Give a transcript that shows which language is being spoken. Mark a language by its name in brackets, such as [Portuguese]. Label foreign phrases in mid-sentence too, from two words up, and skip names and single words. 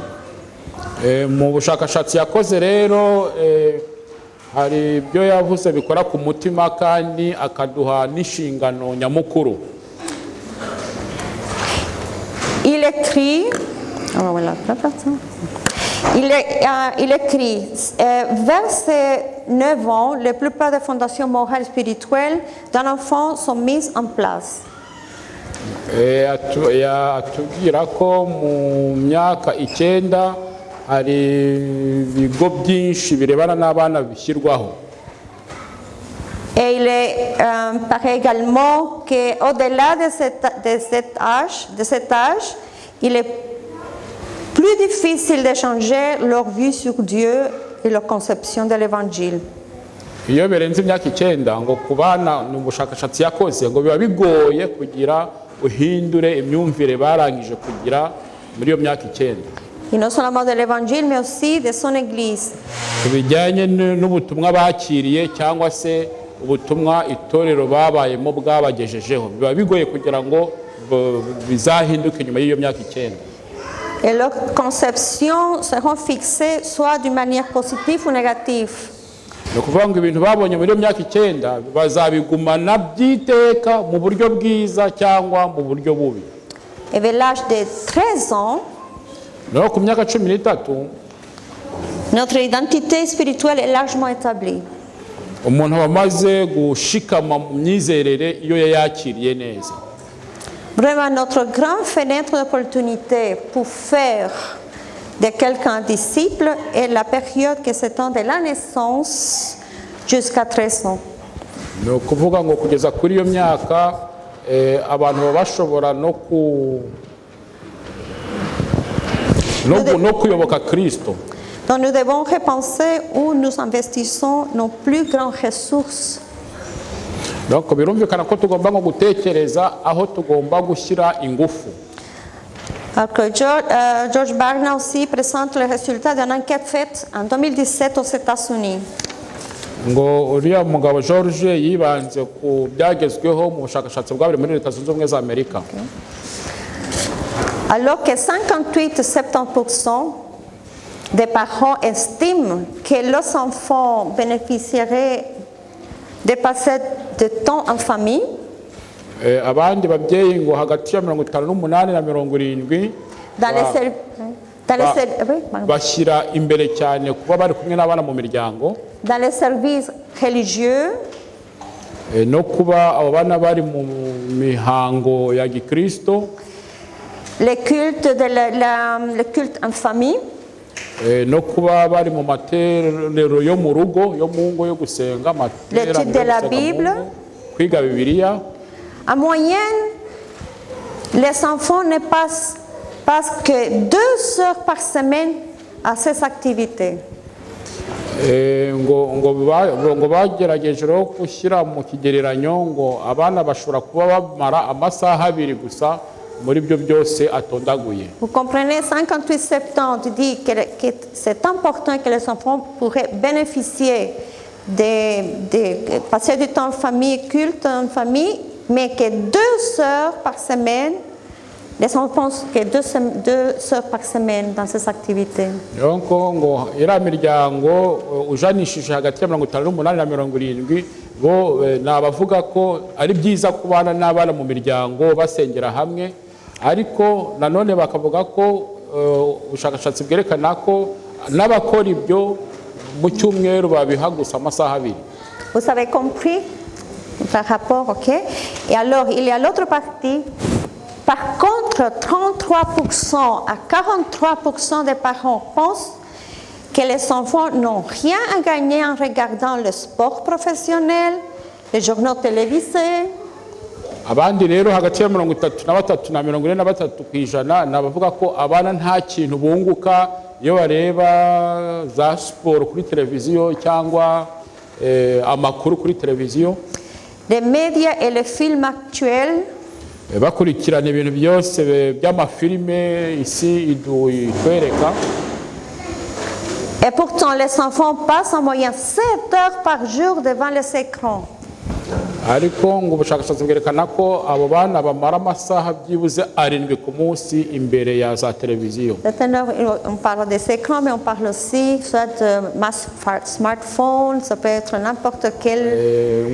[Kinyarwanda] Mu bushakashatsi yakoze rero hari ibyo yavuze bikora ku mutima kandi akaduha n'inshingano nyamukuru. [French] Il écrit, il écrit vers ses 9 ans, la plupart des fondations morales et spirituelles d'un enfant sont mises en place. [Kinyarwanda] Atubwira ko mu myaka 9 hari ibigo byinshi birebana n'abana bishyirwaho. [French] Et il paraît également qu'au-delà de cet âge, il est plus difficile de changer leur vue sur Dieu et leur conception de l'évangile. [Kinyarwanda] Iyo birenze imyaka 9 ngo ku bana ni ubushakashatsi yakoze ngo biba bigoye kugira uhindure imyumvire barangije kugira muri iyo myaka 9. [French] Et non seulement de l'évangile, mais aussi de son église. [Kinyarwanda] Bijyanye n'ubutumwa bakiriye cyangwa se ubutumwa itorero babayemo bwabagejejeho biba bigoye kugira ngo bizahinduke nyuma y'iyo myaka 9. [French] Et leurs conceptions seront fixées soit d'une manière positive ou négative. [Kinyarwanda] Ni ukuvuga ngo ibintu babonye muri iyo myaka 9 bazabigumana byiteka mu buryo bwiza cyangwa mu buryo bubi. [French] Et vers l'âge de 13 ans, [Kinyarwanda] no ku myaka 13 [French] notre identité spirituelle est largement établie. [Kinyarwanda] Umuntu wamaze gushikama mu myizerere iyo yakiriye neza. [French] Vraiment, notre grande fenêtre d'opportunité pour faire de quelqu'un un disciple est la période qui s'étend de la naissance jusqu'à 13 ans. [Kinyarwanda] Ni ukuvuga ngo kugeza kuri iyo myaka abantu baba bashobora no kuyoboka Kristo. [French] Donc nous devons repenser où nous investissons nos plus grandes ressources. [Kinyarwanda] Donc birumvikana ko tugomba ngo gutekereza aho tugomba gushyira ingufu. [French] Alors que George Barna aussi présente les résultats d'une enquête faite en 2017 aux États-Unis. [Kinyarwanda] Ngo uriya mugabo George yibanze ku byagezweho mu bushakashatsi bwabiri muri Leta Zunze Ubumwe za Amerika. [French] Alors que 58-70% des parents estiment que leurs enfants bénéficieraient de passer de temps en famille. [Kinyarwanda] Abandi babyeyi ngo hagati ya 58 na 70 bashyira imbere cyane kuba bari kumwe n'abana mu miryango. [French] Dans les services religieux, [Kinyarwanda] no kuba abo bana bari mu mihango ya Gikristo, [French] le culte en famille, [Kinyarwanda] no kuba bari mu materaniro yo mu rugo yo mu ngo yo gusenga, [French] l'étude de la Bible. [Kinyarwanda] Kwiga Bibiliya. [French] En moyenne, les enfants ne passent que 2 heures par semaine à ces activités. [Kinyarwanda] ngo bagerageje gushyira mu kigereranyo ngo abana bashobora kuba bamara amasaha 2 gusa muri byo byose atondaguye. [French] Vous comprenez, 58-70 dit que c'est important que les enfants pourraient bénéficier de passer du temps en famille, culte en famille, mais que 2 heures par semaine, les enfants pensent que 2 heures par semaine dans ces activités. [Kinyarwanda] Donc ngo ira miryango ujanishije hagati ya 58 na 70 bo nabavuga ko ari byiza kubana n'abana mu miryango basengera hamwe, ariko nanone bakavuga ko ubushakashatsi bwerekana ko n'abakora ibyo mu cyumweru babiha gusa amasaha 2. [French] Vous avez compris par rapport, ok? Et alors, il y a l'autre partie. Par contre, 33% à 43% des parents pensent que les enfants n'ont rien à gagner en regardant le sport professionnel, les journaux télévisés. [Kinyarwanda] Abandi rero hagati ya 33 na 43% nabavuga ko abana nta kintu bunguka iyo bareba za sport kuri televiziyo cyangwa amakuru kuri televiziyo. [French] Les médias et les films actuels [Kinyarwanda] bakurikirana ibintu byose by'amafilime isi itwereka. [French] Et pourtant, les enfants passent en moyenne 7 heures par jour devant les écrans. [Kinyarwanda] ariko ngo ubushakashatsi bwerekana ko abo bana bamara amasaha byibuze 7 ku munsi imbere ya za televiziyo. [French] On parle des écrans, mais on parle aussi soit de smartphone, ça peut être n'importe quel.